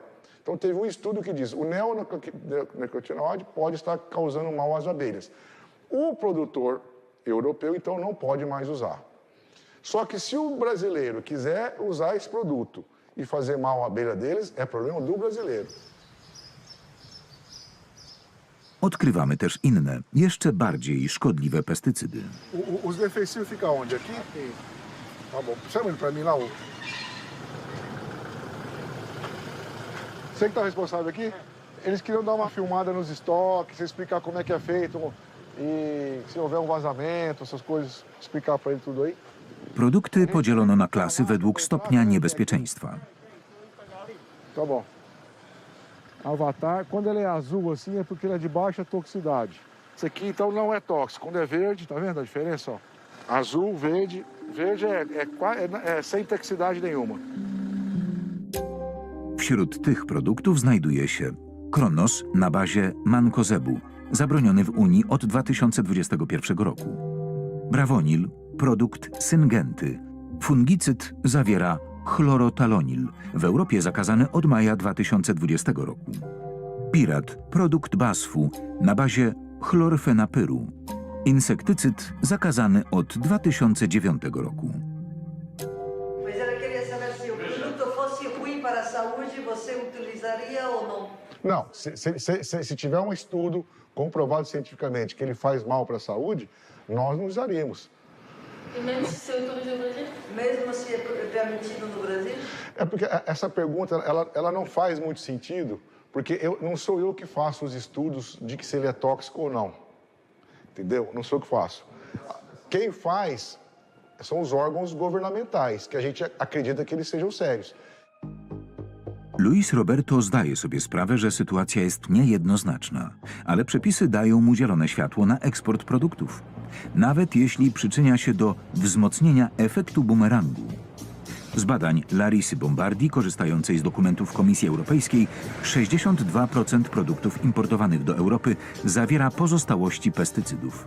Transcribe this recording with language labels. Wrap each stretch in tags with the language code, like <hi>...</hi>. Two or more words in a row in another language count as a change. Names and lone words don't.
<pt>Então teve um estudo que diz, o neonicotinoide pode estar causando mal às abelhas. O produtor europeu, então, não pode mais usar. Só que se o brasileiro quiser usar esse produto e fazer mal à abelha deles, é problema do brasileiro.</pt> <pl>Odkrywamy też inne, jeszcze bardziej szkodliwe pestycydy.</pl> <pt>Os defensivos ficam onde? Aqui? Tá bom. Chama ele para mim lá. Você que está responsável aqui? Eles queriam dar uma filmada nos estoques, explicar como é que é feito e se houver vazamento, essas coisas, explicar para ele tudo aí.</pt> <pl>Produkty podzielono na klasy według stopnia niebezpieczeństwa.</pl> <pt>Tá bom. Avatar, quando ele é azul assim é porque ele é de baixa toxicidade. Esse aqui então não é tóxico. Quando é verde, tá vendo a diferença? Ó? Azul, verde. Verde é sem toxicidade nenhuma.</pt> <pl>Wśród tych produktów znajduje się Kronos na bazie mankozebu, zabroniony w Unii od 2021 roku. Bravonil, produkt syngenty. Fungicyd zawiera chlorotalonil, w Europie zakazany od maja 2020 roku. Pirat, produkt BASF-u na bazie chlorfenapyru. Insektycyd zakazany od 2009 roku.</pl> <pt>Mas ela queria saber se o produto fosse ruim para a saúde, você utilizaria ou não? Não, se tiver um estudo comprovado cientificamente que ele faz mal para a saúde, nós não usaríamos. E mesmo se você autoriza no Brasil? Mesmo se é permitido no Brasil? É porque essa pergunta ela não faz muito sentido, porque não sou eu que faço os estudos de que se ele é tóxico ou não. Entendeu? Não sou eu que faço. Quem faz são os órgãos governamentais, que a gente acredita que eles sejam sérios.</pt> <pl>Luis Roberto zdaje sobie sprawę, że sytuacja jest niejednoznaczna, ale przepisy dają mu zielone światło na eksport produktów, nawet jeśli przyczynia się do wzmocnienia efektu bumerangu. Z badań Larisy Bombardi, korzystającej z dokumentów Komisji Europejskiej, 62% produktów importowanych do Europy zawiera pozostałości pestycydów.</pl>